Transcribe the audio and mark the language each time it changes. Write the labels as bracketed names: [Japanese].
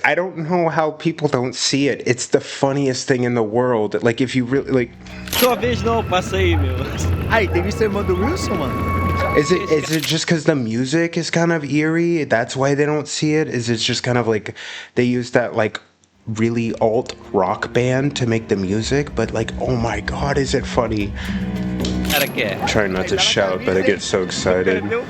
[English] I don't know how people don't see it. It's the funniest thing in the world. Like, if you really, like... [Portuguese] Sua vez não, passa aí, meu. Aí, tem visto a irmã do Wilson, mano? [English] Is it just because the music is kind of eerie? That's why they don't see it? Is it just kind of like... They use that, like, really alt rock band to make the music? But, like, oh my god, is it funny? I'm trying not to shout, but I get so excited.